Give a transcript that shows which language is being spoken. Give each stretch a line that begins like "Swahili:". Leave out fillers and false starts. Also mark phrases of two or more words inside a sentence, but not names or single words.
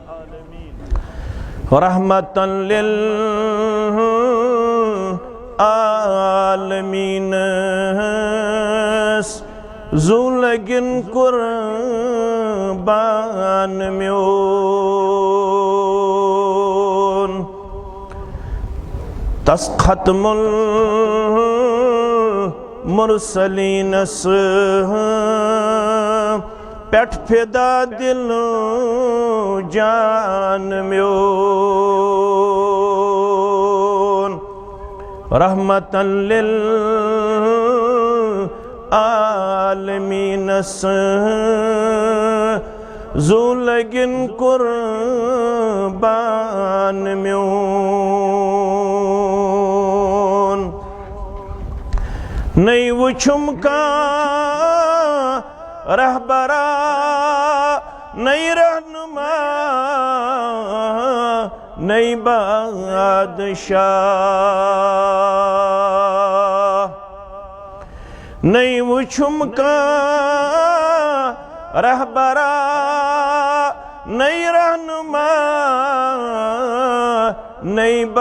Arabic: رحمةً للعالمين
Kashmiri: ज़ुलगिन कुर्बान म्योन तस खत्मुल मुरसलीनस पेठ फिदा दिल जान म्योन
Arabic: رحمةً لل
Kashmiri: आलमीनस ज़ुलगिन कुर्बान म्योन नई वुछुम का रहबरा नई रहनुमा नई बादशाह नई वुछुम का रहबरा नई रहनुमा नई